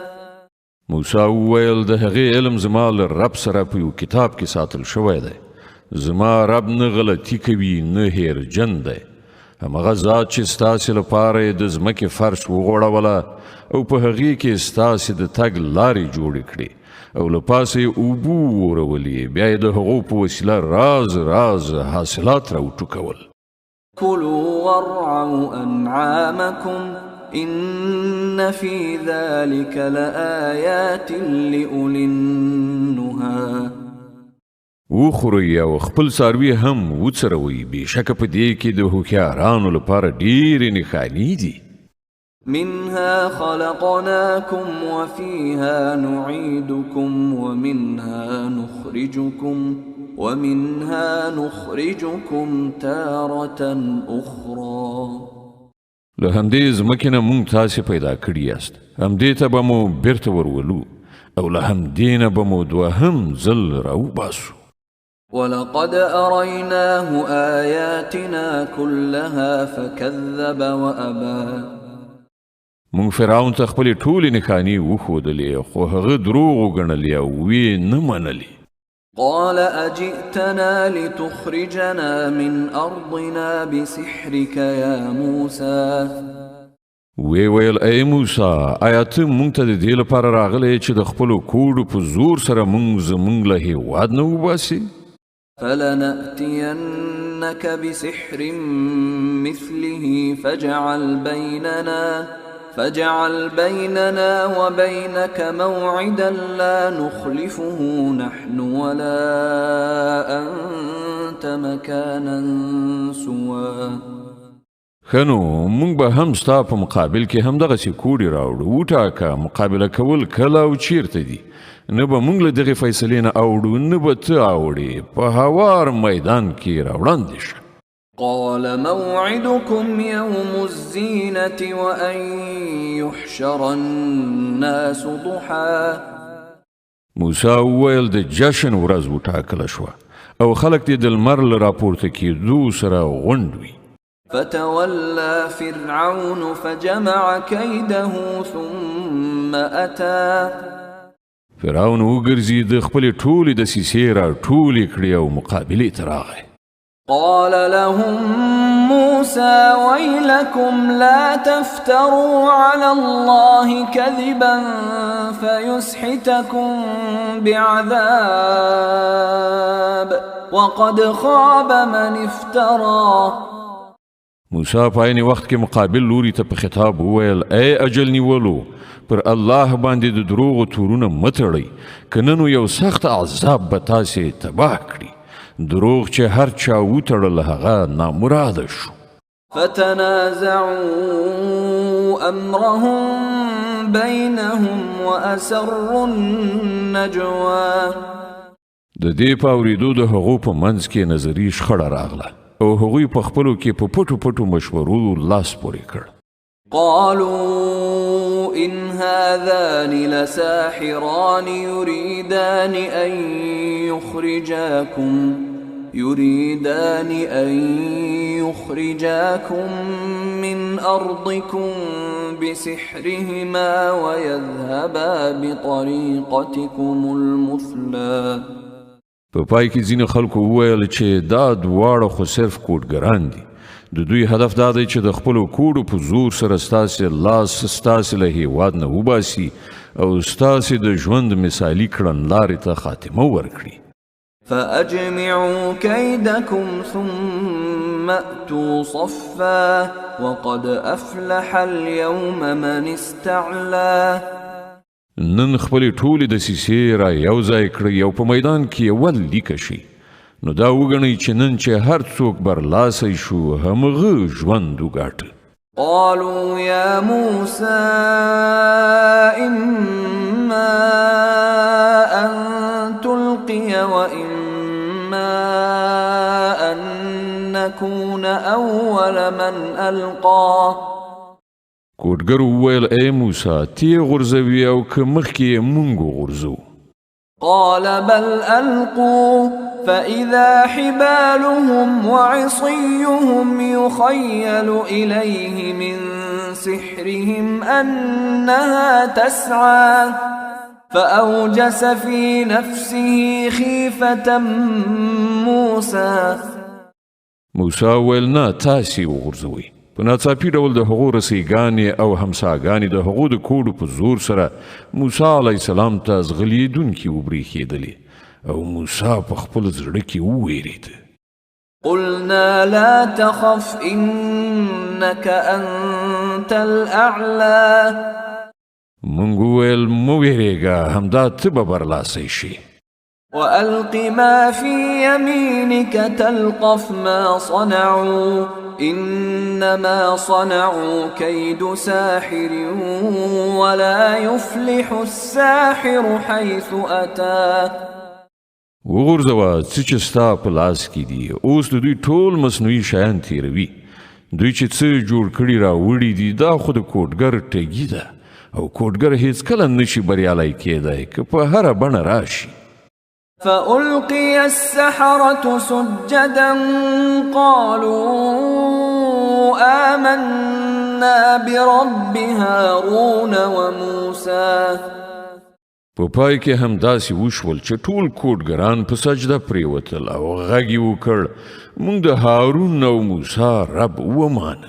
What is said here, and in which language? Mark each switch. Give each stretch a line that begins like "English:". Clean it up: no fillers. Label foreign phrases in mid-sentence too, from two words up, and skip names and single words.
Pashto: موسی وویل د هغې علم زما له رب سره په یو کتاب کې ساتل شوی دی، زما رب نه غلطي کوي نه هیرجن دی. همغه ذات چې ستاسې لپاره یې د ځمکې فرش وغوړوله او په هغې کې ستاسې د تګ لارې جوړې کړې او له پاسه یې اوبه وورولې، بیا یې د هغو په وسیله راز راز حاصلات راوټوکول.
Arabic: كلوا وارعوا أنعامكم إن في ذلك لآيات لأولي النهى.
Pashto: وخورئ او خپل څاروي هم وڅروئ، بېشکه په دې کې د هوښیارانو لپاره ډېرې نښانې دي.
Arabic: منها خلقناكم وفيها نعيدكم ومنها نخرجكم تارة أخرى.
Pashto: له همدې ځمکې نه موږ تاسې پیدا کړي یاست، همدې ته به مو بیرته ورولو او له همدې نه به مو دوهم ځل راوباسو.
Arabic: ولقد أريناه آياتنا كلها فكذب وأبى.
Pashto: مونږ فرعون ته خپلې ټولې نښانې وښودلې خو هغه دروغ وګڼلې او ویې نه منلې.
Arabic: قال أجئتنا لتخرجنا من أرضنا بسحرك يا موسى.
Pashto: وی ویل ای موسی، آیا ته مونږ ته د دې لپاره راغلی چې د خپلو کوډو په زور سره مونږ زمونږ له هېواد نه وباسې؟
Arabic: فلنأتينك بسحر مثله فاجعل بيننا وبينك موعدا لا نخلفه نحن ولا أنت مكانا سوى.
Pashto: خنو مونږ به هم ستا په مقابل کې هم دغسې کوډې راوړو، وټاکه مقابله کول کله او چیرته دي. نه به مونږ له دغې فیصلې نه اوړو نه به ته اوړې، په هوار میدان کې راوړاندې شه.
Arabic: قال موعدكم يوم الزينة وأن يحشر الناس ضحى.
Pashto: موسی وویل د جشن ورځ وټاکله شوه او خلک دې د لمر له راپورته کېدو سره غونډ وي.
Arabic: فتولى فرعون فجمع كيده ثم أتى.
Pashto: فرعون وګرځېد، خپلې ټولې دسیسې راټولې کړې او مقابلې ته راغی.
Arabic: قال لهم موسى ويلكم لا تفتروا على الله كذبا فيسحتكم بعذاب وقد خاب من افترى.
Pashto: موسی په عین وخت کې مقابل لوري ته په خطاب وویل ای اجل نیولو، پر الله باندې د دروغو تورونه مه تړئ، که نه نو یو سخت عذاب به تاسې تباه کړي. دروغ چې هر چا وتړل هغه نامراده شو.
Arabic: فتنازعوا أمرهم بينهم وأسروا النجوى.
Pashto: د دې په اورېدو د هغو په منځ کې نظري شخړه راغله او هغوی په خپلو کې په پټو پټو مشورو لاس پورې کړ.
Arabic: قالوا إن هذان لساحران يريدان أن يخرجاكم من أرضكم بسحرهما ويذهبا بطريقتكم المثلى.
Pashto: په پای کې ځینې خلکو وویل چې دا دواړه خو صرف کوډګران دي. د دوی هدف دا دی چې د خپلو کوډو په زور سره ستاسې لاس ستاسې له هېواد نه وباسي او ستاسې د ژوند مثالي کړنلارې ته خاتمه ورکړي.
Arabic: فأجمعوا كيدكم ثم أتوا صفا وقد أفلح اليوم من استعلى.
Pashto: نن خپلې ټولې دسیسې را یو ځای کړئ او په میدان کې اول لیکه شي. نو دا وګڼئ چې نن چې هر څوک برلاسی شو همغه ژوند وګاټه.
Arabic: قالوا يا موسى إما أن تلقي وإما أن نكون أول من ألقى.
Pashto: کوډګر وویل ای موسی تی غورځوي او که مخکې مونږ وغورځو.
Arabic: قال بل ألقوا فإذا حبالهم وعصيهم يخيل إليه من سحرهم أنها تسعى فأوجس في نفسه خيفة موسى
Pashto: موسی ویل نه تاسې وغورځوئ. په ناڅاپي ډول د هغو رسیګانې او همساګانې د هغو د کوډو په زور سره موسی
Arabic: علیه السلام
Pashto: ته ځغلېدونکي وبرېښېدلې او موسی په خپل زړه کې وویرېد.
Arabic: قلنا لا تخف إنك أنت الأعلى.
Pashto: مونږ وویل مه ویرېږه، همدا ته به برلاسی شي.
Arabic: وألق ما في يمينك تلقف ما صنعوا إنما صنعوا كيد ساحر ولا يفلح الساحر حيث أتى.
Pashto: وغورځوه څه چې ستا په لاس کې دي، اوس د دوی ټول مصنوعي شیان تیروي. دوی چې څه جوړ کړي راوړي دي دا خو د کوډګر ټګي ده او کوډګر هیڅکله نشي بریالی کېدی که په هره بڼه راشي.
Arabic: فألقي السحرة سجدا قالوا آمنا برب هارون وموسى.
Pashto: په پای کې هم داسې وشول چې ټول کوډګران په سجده پریوتل او غږ یې وکړ موږ د هارون او موسی رب ومانه.